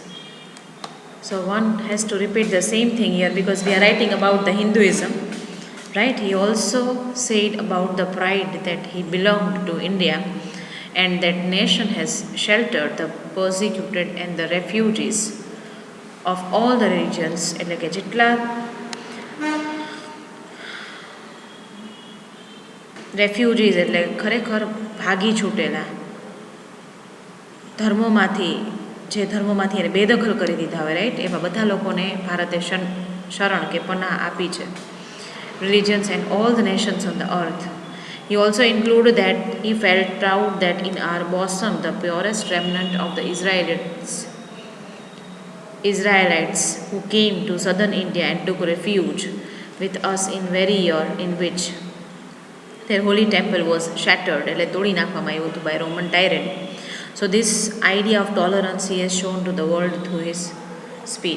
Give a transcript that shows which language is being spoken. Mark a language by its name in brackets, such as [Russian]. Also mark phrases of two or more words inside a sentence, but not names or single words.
[English] So one has to repeat the same thing here because we are writing about the Hinduism, right? He also said about the pride that he belonged to India and that nation has sheltered the persecuted and the refugees of all the religions. [Gujarati] એટલે કે જેટલા રેફ્યુજીસ એટલે ખરેખર ભાગી છૂટેલા ધર્મોમાંથી જે ધર્મોમાંથી એને બેદખલ કરી દીધા હોય, રાઈટ, એવા બધા લોકોને ભારતે શરણ કે પનાહ આપી છે. [English] Religions and all the nations on the earth. He also included that he felt proud that in our bosom the purest remnant of the Israelites who came to southern India and took refuge with us in very year in which their holy temple was shattered, [Gujarati] એટલે તોડી નાખવામાં આવ્યું હતું [English] by Roman tyrant. So this idea of tolerance he has shown to the world through his speech.